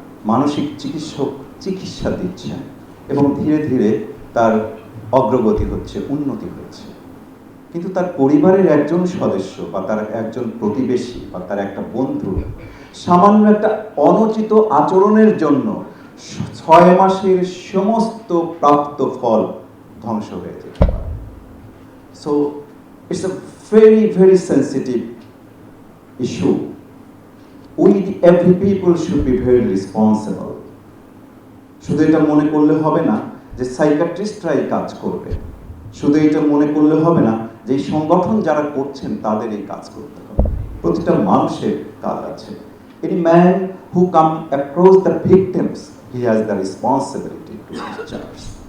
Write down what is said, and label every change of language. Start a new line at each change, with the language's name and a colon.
Bangla: মানসিক চিকিৎসা দিচ্ছেন এবং ধীরে ধীরে তার অগ্রগতি হচ্ছে, উন্নতি হচ্ছে, কিন্তু তার পরিবারের একজন সদস্য বা তার একজন প্রতিবেশী বা তার একটা বন্ধু সামান্য একটা অনুচিত আচরণের জন্য 6 মাসের সমস্ত প্রাপ্ত ফল ধ্বংস হয়ে যেতে পারে।
English: So it's a very, very sensitive issue. Every people should be very responsible.
Bangla: শুধু এটা মনে করলে হবে না যে সাইকিয়াট্রিস্টরা এই কাজ করবে, শুধু এটা মনে করলে হবে না যে এই সংগঠন যারা করছেন তাদের এই কাজ করতে হবে। প্রতিটা মানুষের কাজ আছে।
English: Any man who come across the victims, he has the responsibility to discharge.